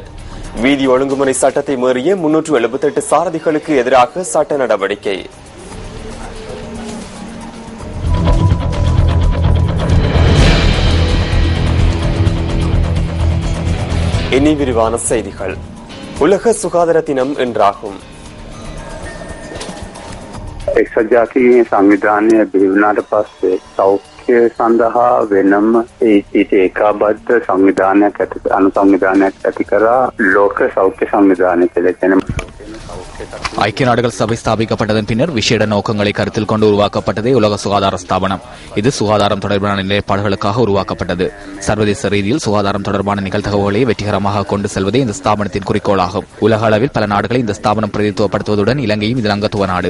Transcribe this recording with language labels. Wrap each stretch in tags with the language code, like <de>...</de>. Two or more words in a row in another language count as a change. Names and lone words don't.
<ta>வீதி ஒழுங்குமுறை சட்டத்தை மீறிய 378 சாரதிகளுக்கு எதிராக சட்ட நடவடிக்கை. இனி விரிவான செய்திகள். உலக சுகாதார தினம் இன்றாகும்.</ta> <si>එක්සත් ජාතීන්ගේ සංවිධානය බිහි වුණාට පස්සේ සෞඛ්‍ය සඳහා වෙනම ඊට ඒකාබද්ධ සංවිධානයක් ඇති කරා ලෝක සෞඛ්‍ය සංවිධානය කියලා කියන</si> <ta>ஐக்கிய நாடுகள் சபை ஸ்தாபிக்கப்பட்டதன் பின்னர் விசேட நோக்கங்களை கருத்தில் கொண்டு உருவாக்கப்பட்டதே உலக சுகாதார ஸ்தாபனம். இது சுகாதாரம் தொடர்பான நிலைப்பாடுகளுக்காக உருவாக்கப்பட்டது. சர்வதேச ரீதியில் சுகாதாரம் தொடர்பான நிகழ்தகவுகளை வெற்றிகரமாக கொண்டு செல்வதே இந்த ஸ்தாபனத்தின் குறிக்கோளாகும். உலக அளவில் பல நாடுகளை இந்த ஸ்தாபனம் பிரதித்துவப்படுத்துவதுடன் இலங்கையும் இதில் அங்கத்துவ நாடு.</ta>